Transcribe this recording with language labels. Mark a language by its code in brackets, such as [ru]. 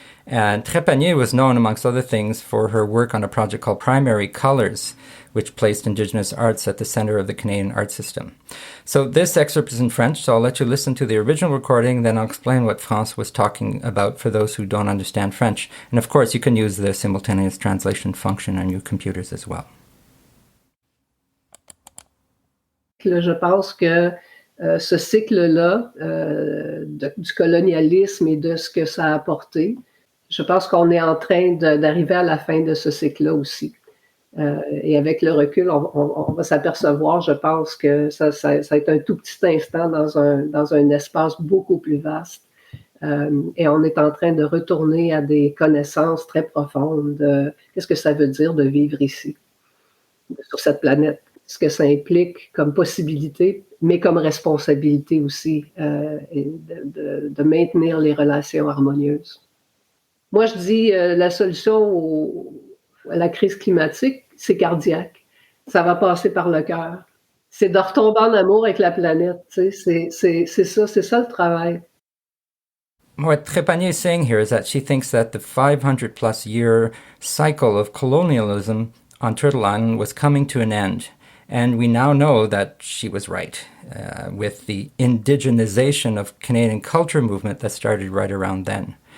[en] And Trépanier was known, amongst other things, for her work on a project called Primary Colors, which placed Indigenous arts at the center of the Canadian art system. So this excerpt is in French, so I'll let you listen to the original recording, then I'll explain what France was talking about for those who don't understand French. And of course, you can use the simultaneous translation function on your computers as well. [fr] Je pense que ce cycle-là du colonialisme et de ce que ça a apporté, je pense qu'on est en train d'arriver à la fin de ce cycle-là aussi. Et avec le recul, on va s'apercevoir, je pense, que ça a été un tout petit instant dans un espace beaucoup plus vaste. Et on est en train de retourner à des connaissances très profondes de qu'est-ce que ça veut dire de vivre ici, sur cette planète, ce que ça implique comme possibilité, mais comme responsabilité aussi, et de maintenir les relations harmonieuses. Moi, je dis la solution à la crise climatique, c'est cardiaque. Ça va passer par le cœur. C'est de retomber en amour avec la planète. Tu sais, c'est ça le travail. [en] What Trépanier is saying here is that she thinks that the 500 plus year cycle of colonialism on Turtle Island was coming to an end. And we now know that she was right, with the indigenization of Canadian culture movement that started right around then.